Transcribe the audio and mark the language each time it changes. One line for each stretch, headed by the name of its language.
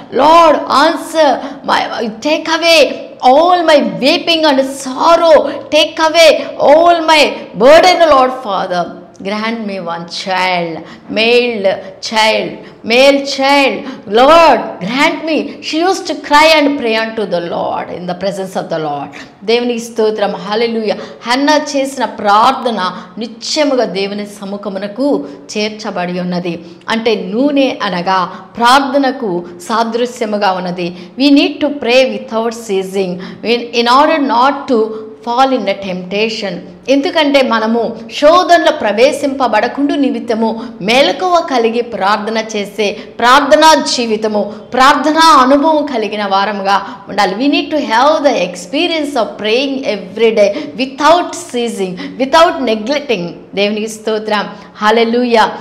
English: Lord answer my, take away all my weeping and sorrow, take away all my burden, Lord Father. Grant me one child, male child, Lord, grant me. She used to cry and pray unto the Lord in the presence of the Lord.
Telugu: దేవునికి స్తోత్రం. హల్లెలూయా. Hannah చేసిన ప్రార్థన నిత్యముగా దేవుని సముఖమునకు చేర్చబడి ఉన్నది. అంటే నూనె అనగా ప్రార్థనకు సాదృశ్యముగా ఉన్నది.
English: We need to pray without ceasing in order not to fall in a temptation.
Telugu: ఎందుకంటే మనము శోధనలో ప్రవేశింపబడకుండా నిమిత్తము మెలకువ కలిగి ప్రార్థన చేసే ప్రార్థనా జీవితము, ప్రార్థనా అనుభవం కలిగిన వారముగా ఉండాలి.
English: We need to have the experience of praying every day without ceasing, without neglecting.
Telugu: దేవునికి స్తోత్రం. హల్లెలూయా.